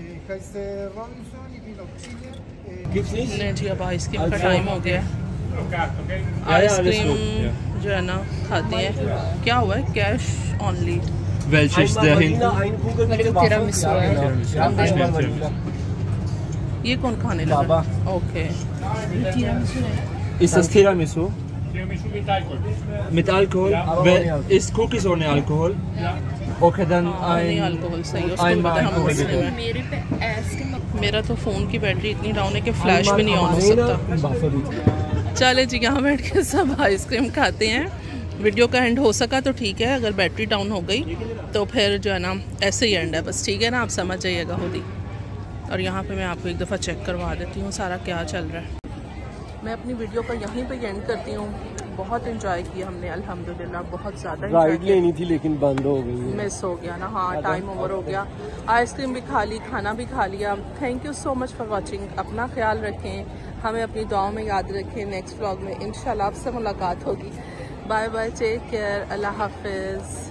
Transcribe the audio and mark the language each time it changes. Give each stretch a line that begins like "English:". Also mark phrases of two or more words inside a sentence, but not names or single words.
Urdu: نہیں جی، اب آئس کریم کا ٹائم ہو گیا. آئس کریم جو ہے نا کھاتے ہیں. کیا ہوا ہے?
English: cash only.
Urdu: یہ کون کھانے لگا؟ اوکے,
German: Ist das Tiramisu? Mit Alkohol? Ist Cookies ohne Alkohol? Okay, dann
Urdu: الکوحل صحیح ہے، اس کو پتا ہے ہم مسلم ہیں. میرا تو فون کی بیٹری اتنی ڈاؤن ہے کہ فلیش بھی نہیں آن ہو سکتا. چلے جی، یہاں بیٹھ کے سب آئس کریم کھاتے ہیں۔ ویڈیو کا اینڈ ہو سکا تو ٹھیک ہے، اگر بیٹری ڈاؤن ہو گئی تو پھر جو ہے نا ایسے ہی اینڈ ہے بس، ٹھیک ہے نا، آپ سمجھ جائیے گا خود ہی. اور یہاں پہ میں آپ کو ایک دفعہ چیک کروا دیتی ہوں سارا کیا چل رہا ہے. میں اپنی ویڈیو کا یہیں پہ اینڈ کرتی ہوں۔ بہت انجوائے کیا ہم نے الحمدللہ، بہت زیادہ رائڈ لینی تھی لیکن بند ہو گئی, مس ہو گیا نا۔ ہاں
English: time over
Urdu: ہو گیا. آئس کریم بھی کھا لی، کھانا بھی کھا لیا.
English: Thank you so much for watching.
Urdu: اپنا خیال رکھیں، ہمیں اپنی دعاؤں میں یاد رکھیں. نیکسٹ ولاگ میں ان شاء اللہ آپ سے ملاقات ہوگی.
English: Bye bye, take care,
Urdu: اللہ حافظ.